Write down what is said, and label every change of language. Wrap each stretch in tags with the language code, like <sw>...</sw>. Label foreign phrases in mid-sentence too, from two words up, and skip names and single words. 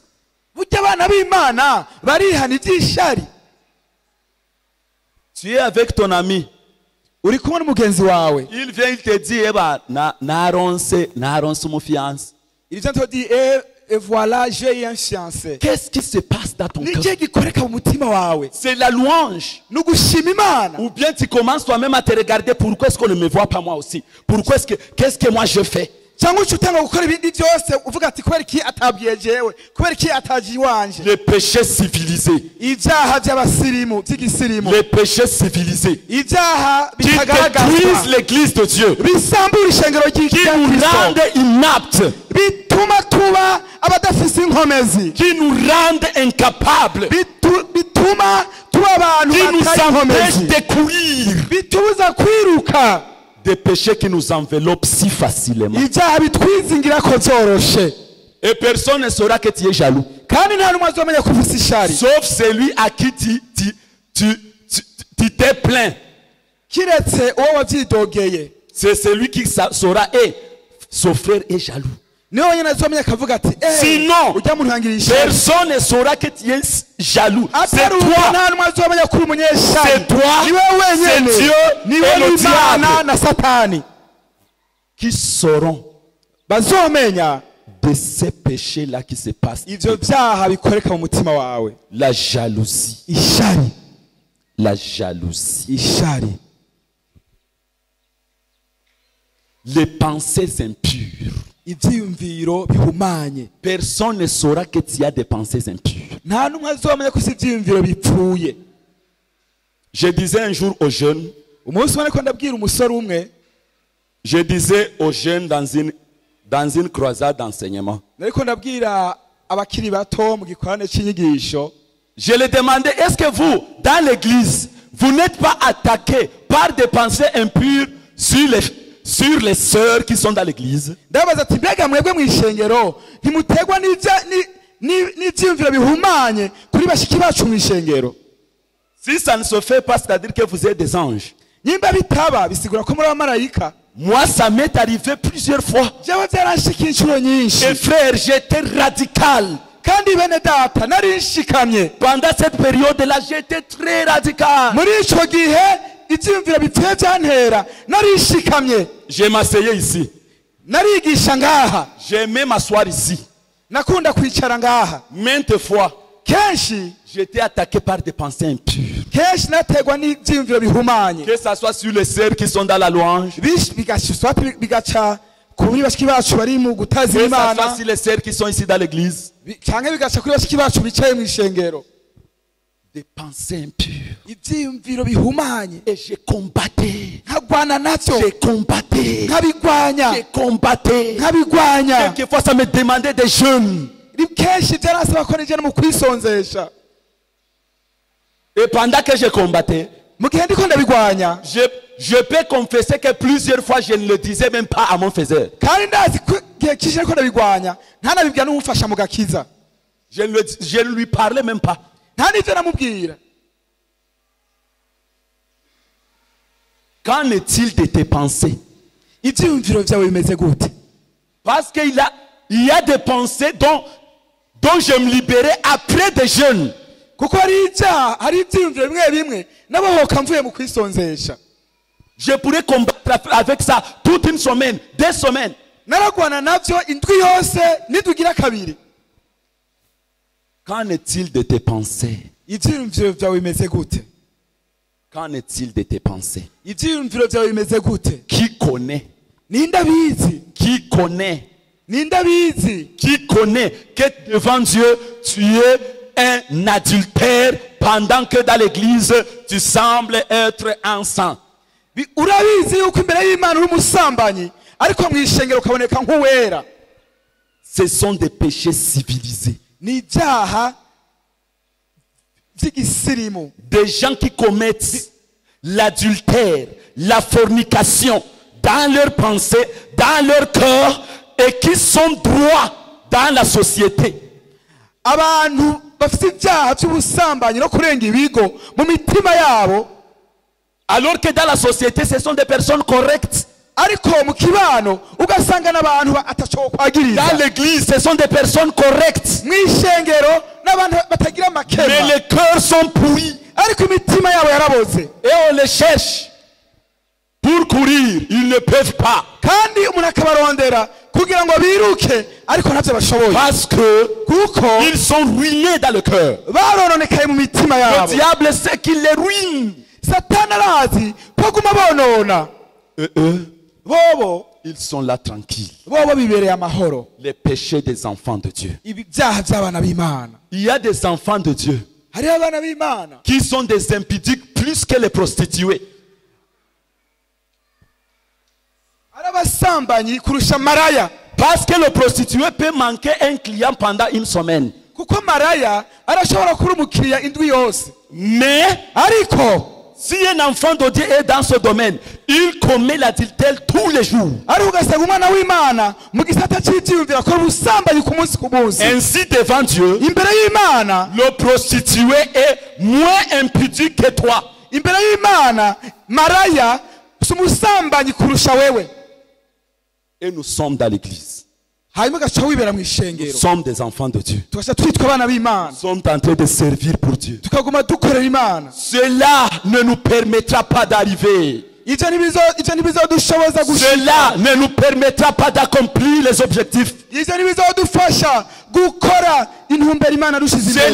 <rn>burya abana b'Imana barihana iby'ishari.</rn> <fr>Tu es avec ton ami.</fr> <rn>uri kumwe n'umugenzi wawe</rn> <fr>Il vient, il te dit, naronse mon fiancé. il vient te dire et voilà j'ai un fiancé. Qu'est-ce qui se passe dans ton</fr> <rn>ni</rn> <fr>cœur?</fr> <rn>kihe gikoreka mu mutima wawe?</rn> <fr>C'est la louange.</fr> <rn>ni ugushima Imana.</rn> <fr>Ou bien tu commences toi-même à te regarder, pourquoi est-ce qu'on ne me voit pas moi aussi? Pourquoi est-ce que, qu'est-ce que moi je fais?</fr> <rn>cyangwa uca utanga gukora ibindi byose uvuga ati kubera iki atabwiye jewe, kubera iki ataje iwanje.</rn> <fr>Les péchés civilisés.</fr> <rn>ibyaha by'abasirimu by'igisirimu,</rn> <fr>Les péchés civilisés.</fr> <rn>ibyaha</rn> <fr>Qui détruisent</fr> <rn>bitagaragazwa,</rn> <fr>l'église de Dieu.</fr> <rn>bisambura ishengero</rn> <fr>Qui</fr> <rn>rya</rn> <fr>nous</fr> <rn>Kristo,</rn> <fr>rendent inaptes.</fr> <rn>bituma tuba abadafise inkomezi,</rn> <fr>Qui nous rendent incapables.</fr> <rn>bituma tuba abantu</rn> <fr>Qui nous</fr> <rn>batari</rn> <fr>empêchent</fr> <rn>inkomezi,</rn> <fr>de courir.</fr> <rn>bitubuza kwiruka,</rn> <fr>Des péchés qui nous enveloppent si facilement.</fr> <rn>ibyaha bitwizingira ko byoroshe,</rn> <fr>Et personne ne saura que tu es jaloux.</fr> <rn>kandi nta n'umwe azomenya ko ufise ishari</rn> <fr>Sauf celui à qui tu t'es plaint.</fr> <rn>kiretse uwo wabyidogeye.</rn> <fr>C'est celui qui saura, et son frère est jaloux.</fr> <rn>niwe wenyine azomenya akavuga ati Sinon, ujya muntu yangiriye ishari</rn> <fr>personne ne saura que tu es jaloux. C'est</fr> <rn>atari uwo</rn> <fr>toi,</fr> <rn>nta n'umwe azomenya ko uri umunyeshari</rn> <fr>c'est toi,</fr> <rn>niwe wenyine</rn> <fr>c'est Dieu</fr> <rn>niwe</rn> <fr>et le</fr> <rn>n'imana</rn> <fr>diable</fr> <rn>na satani</rn> <fr>qui sauront</fr> <rn>bazomenya</rn> <fr>de ces péchés-là qui se passent.</fr> <rn>ivyo vyaha bikoreka mu mutima wawe</rn> <fr>La jalousie.</fr> <rn>ishari</rn> <fr>La jalousie.</fr> <rn>ishari</rn> <fr>Les pensées impures.</fr> <rn>ivyiyumviro bihumanye</rn> <fr>Personne ne saura que tu as des pensées impures.</fr> <rn>nta n'umwe azomenya ko si ivyiyumviro bipfuye</rn> <fr>Je disais un jour aux jeunes,</fr> <rn>umunsi umwe ariko ndabwira umusore umwe</rn> <fr>je disais aux jeunes dans une croisade d'enseignement,</fr> <rn>nariko ndabwira abakiri bato mu gikorane c'inyigisho</rn> <fr>je leur demandais, est-ce que vous, dans l'église, vous n'êtes pas attaqués par des pensées impures sur les sœurs qui sont dans l'église?</fr> <rn>ndabaza ati mbega mwebwe mw'ishengero ntimutegwa n'ivyiyumviro bihumanye kuri bashiki bacu mw'ishengero</rn> <fr>Si ça ne se fait pas, c'est-à-dire que vous êtes des anges.</fr> <rn>nyimba bitaba bisigura ko muri abamarayika</rn> <fr>Moi, ça m'est arrivé plusieurs fois.</fr> <rn>jewe vyaranshika incuro nyinshi</rn> <fr>Et frère, j'étais radical.</fr> <rn>kandi bene data nari nshikamye</rn> <fr>Pendant cette période-là, j'étais très radical.</fr> <rn>muri ico gihe ivyiyumviro bipfuye vyantera nari nshikamye</rn> <fr>Je m'asseyais ici.</fr> <rn>narigisha ngaha</rn> <fr>J'aimais m'asseoir ici.</fr> <rn>nakunda kwicara ngaha</rn> <fr>Maintes fois,</fr> <rn>kenshi</rn> <fr>j'étais attaqué par des pensées impures.</fr> <rn>kenshi nategwa n'ivyiyumviro bihumanye</rn> <fr>Que ce soit sur les sœurs qui sont dans la louange,</fr> <rn>bigaca kuri bashiki bacu bari mu</rn> <fr>que</fr> <rn>gutaza</rn> <fr>ce soit</fr> <rn>imana</rn> <fr>sur les sœurs qui sont ici dans l'église.</fr> <rn>canke bigaca kuri bashiki bacu bicaye mw'ishengero</rn> <fr>Des pensées impures.</fr> <rn>ivyiyumviro bihumanye</rn> <fr>Et j'ai combatté.</fr> <rn>nkagwana navyo</rn> <fr>J'ai combatté.</fr> <rn>nkabigwanya</rn> <fr>J'ai combatté.</fr> <rn>nkabigwanya</rn> <fr>Quelquefois, ça me demandait des jeûnes.</fr> <rn>kenshi vyarasaba ko nije no mu kwisonzesha</rn> <fr>Et pendant que je combattais,</fr> <rn>mu gihe ndiko ndabigwanya</rn> <fr>je peux confesser que plusieurs fois, je ne le disais même pas à mon faiseur.</fr> <rn>kandi ndazi ko igihe cyinshi ariko ndabigwanya ntanabibwira n'umufasha mu gakiza</rn> <fr>Je ne lui parlais même pas.</fr> <rn>nta n'ivyo namubwira</rn> <fr>Qu'en est-il de tes pensées?</fr> <rn>ivyiyumviro vyawe bimeze gute</rn> <fr>Parce qu'il y a des pensées dont je me libérais après des jeûnes.</fr> <rn>kuko hari ivyaha hari ivyiyumviro bimwe bimwe nabohoka mvuye mu kwisonzesha</rn> <fr>Je pourrais combattre avec ça toute une semaine, 2 semaines.</fr> <rn>naragwana navyo indwi yose nidugira kabiri</rn> <fr>Qu'en est-il de tes pensées?</fr> <rn>ivyiyumviro vyawe bimeze gute</rn> <fr>Qu'en est-il de tes pensées?</fr> <rn>ivyiyumviro vyawe bimeze gute</rn> <fr>Qui connaît?</fr> <rn>ninde abizi</rn> <fr>Qui connaît?</fr> <rn>ninde abizi</rn> <fr>Qui connaît que devant Dieu, tu es un adultère pendant que dans l'église, tu sembles être un saint?</fr> <rn>urabizi yuko imbere y'imana uri umusambanyi ariko mw'ishengero ukaboneka nk'uwera</rn> <fr>Ce sont des péchés civilisés.</fr> <rn>ni ivyaha vy'igisirimu</rn> <fr>Des gens qui commettent l'adultère, la fornication dans leurs pensées, dans leur cœur et qui sont droits dans la société.</fr> <rn>abantu bafite ivyaha vy'ubusambanyi no kurenga ibigo mu mitima yabo</rn> <fr>Alors que dans la société, ce sont des personnes correctes.</fr> <rn>ariko mu kibano ugasanga n'abantu ataco kwagiriza</rn> <fr>Dans l'église, ce sont des personnes correctes.</fr> <rn>mw'ishengero n'abantu batagira</rn> <fr>Mais</fr> <rn>amakema</rn> <fr>les cœurs sont pourris.</fr> <rn>ariko imitima yabo yaraboze</rn> <fr>Et on les cherche. Pour courir, ils ne peuvent pas.</fr> <rn>kandi umuntu akabarondera kugira ngo biruke ariko ntavyo bashoboye</rn> <fr>Parce que</fr> <rn>kuko</rn> <fr>ils sont ruinés dans le cœur.</fr> <rn>barononekaye mu mitima</rn> <fr>Le</fr> <rn>yabo</rn> <fr>diable sait qu'il les ruine.</fr> <rn>satani arazi ko guma bonona</rn> <fr>Et eux,</fr> <rn>bobo</rn> <fr>ils sont là tranquilles.</fr> <rn>bobo bibereye amahoro</rn> <fr>Les péchés des enfants de Dieu.</fr> <rn>ibi vyaha vy'abana b'imana</rn> <fr>Il y a des enfants de Dieu</fr> <rn>hariho abana b'imana</rn> <fr>qui sont des impudiques plus que les prostituées.</fr> <rn>ari abasambanyi kurusha maraya</rn> <fr>Parce que le prostitué peut manquer un client pendant une semaine.</fr> <rn>kuko maraya arashobora kuba umukiriya indwi yose</rn> <fr>Mais</fr> <rn>ariko</rn> <fr>si un enfant de Dieu est dans ce domaine, il commet l'adultère tous les jours.</fr> <rn>ariko ugasanga umwana w'imana mu gisata c'ivyiyumviro akora ubusambanyi ku munsi ku munsi</rn> <fr>Ainsi, devant Dieu,</fr> <rn>imbere y'imana</rn> <fr>le prostitué est moins impudique que toi.</fr> <rn>imbere y'imana maraya si umusambanyi kurusha wewe</rn> <fr>Et nous sommes dans l'église.</fr> <rn>hanyuma ugaca wibera mu</rn> <fr>Nous</fr> <rn>ishengero</rn> <fr>sommes des enfants de Dieu.</fr> <rn>tugaca twitwa abana b'imana</rn> <fr>Nous sommes en train de servir pour Dieu.</fr> <rn>tukaguma dukorera imana</rn> <fr>Cela ne nous permettra pas d'arriver.</fr> <rn>ivyo ntibizodushoboza gushika</rn> <fr>Cela ne nous permettra pas d'accomplir les objectifs.</fr> <rn>ivyo ntibizodufasha gukora intumbero imana dushize imbere</rn>